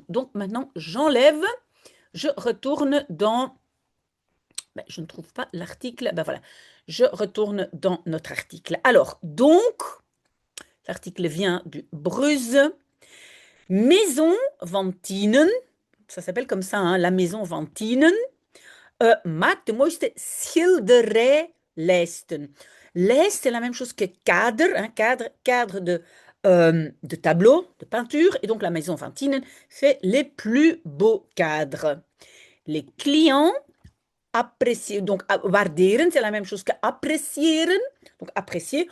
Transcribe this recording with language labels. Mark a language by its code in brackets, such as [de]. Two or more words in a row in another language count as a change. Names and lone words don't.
[fr] Donc, maintenant, j'enlève, je retourne dans ben, je ne trouve pas l'article. Ben voilà, je retourne dans notre article. Alors, donc, l'article vient du Bruze. Maison van Tienen, ça s'appelle comme ça, hein, la maison van Tienen, [nl] maakt de mooiste schilderijlijsten. [fr] Lijst, c'est la même chose que cadre, hein, cadre de tableau, de peinture. Et donc, la maison van Tienen fait les plus beaux cadres. Les clients apprécier. Donc, waarderen, c'est la même chose que appreciëren. Donc, apprécier.